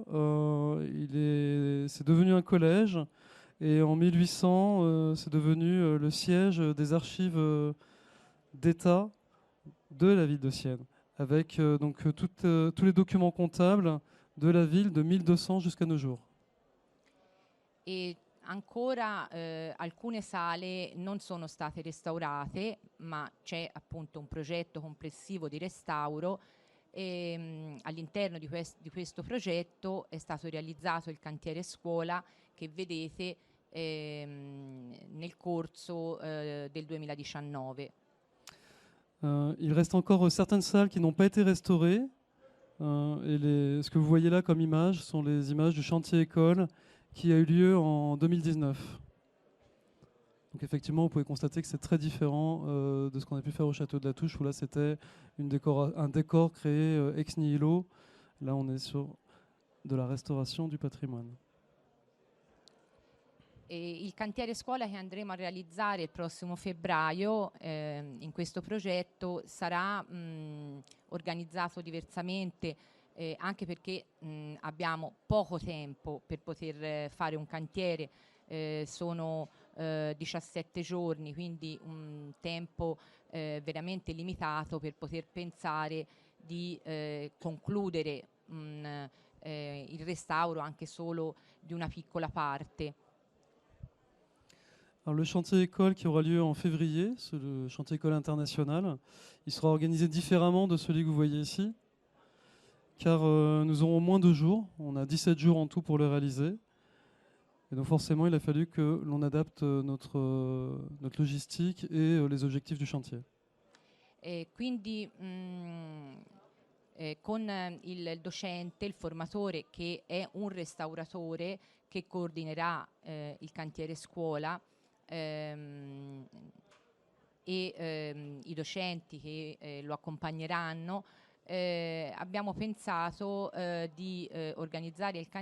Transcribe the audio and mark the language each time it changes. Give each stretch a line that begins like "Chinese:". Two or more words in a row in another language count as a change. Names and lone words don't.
French: C'est devenu un collège et en 1800 c'est devenu le siège des archives d'État de la ville de Sienne, avec tous les documents comptables de la ville de 1200 jusqu'à nos jours.
Italian: E ancora alcune sale non sono state restaurate, ma c'è appunto un progetto complessivo di restauro e all'interno di questo progetto è stato realizzato il cantiere scuola che vedete nel corso del 2019.
French: Il reste encore certaines salles qui n'ont pas été restaurées. Ce que vous voyez là comme images sont les images du chantier école qui a eu lieu en 2019. Donc effectivement, vous pouvez constater que c'est très différent de ce qu'on a pu faire au château de la Touche, où là c'était un décor créé
Latin: ex nihilo.
French: Là on est sur de la restauration du patrimoine.
Italian: E il cantiere scuola che andremo a realizzare il prossimo febbraio in questo progetto sarà organizzato diversamente anche perché abbiamo poco tempo per poter fare un cantiere, sono 17 giorni, quindi un tempo veramente limitato per poter pensare di concludere il restauro anche solo di una piccola parte.
French: Alors, le chantier école qui aura lieu en février, c'est le chantier école international, il sera organisé différemment de celui que vous voyez ici, car nous aurons moins de jours, on a 17 jours en tout pour le réaliser, et donc forcément il a fallu que l'on adapte notre logistique et les objectifs du chantier.
Italian: E quindi con il docente, il formatore che è un restauratore che coordinerà il cantiere scuola, e i docenti che lo accompagneranno, abbiamo pensato di organizzare il